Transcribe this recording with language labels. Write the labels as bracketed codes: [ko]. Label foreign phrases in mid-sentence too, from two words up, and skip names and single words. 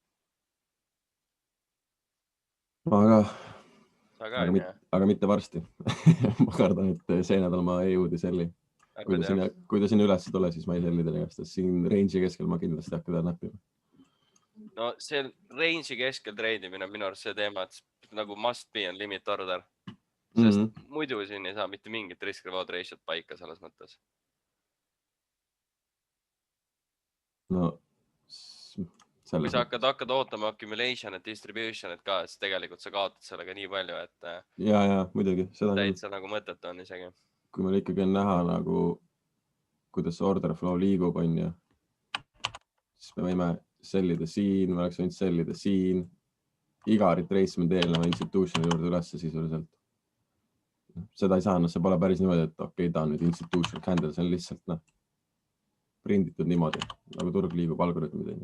[et] Aga mitte varsti. Ma kardan, et see nädal ma EU-d ei selli. Kui ta siin üles ei tule, siis ma ei selli teile käest. Siin range'i keskel ma kindlasti hakka teda näppima. No see range'i keskel treidimine on minu arust see teema, et nagu [en] must be on limit order. [et] Sest muidu siin ei saa mitte mingit [en] risk-reward ratio't [et] paika selles mõttes. No, kui sa hakkad ootama accumulation ja distribution, et ka, siis tegelikult sa kaotad sellega nii palju, et ja, muidugi. Täitsa nagu mõtet on isegi. Kui meil ikkagi on näha nagu, kuidas see [en] order flow [et] liigub, on ju, siis me võime sellida siin, me oleks võinud sellida siin, iga retracement eelneva institutioni juurde ülesse sisuliselt. Seda ei saa, see pole päris niimoodi, et okei, ta on nüüd [en] institution candle, [et] see on lihtsalt prinditud niimoodi, nagu turg liigub algoritmid.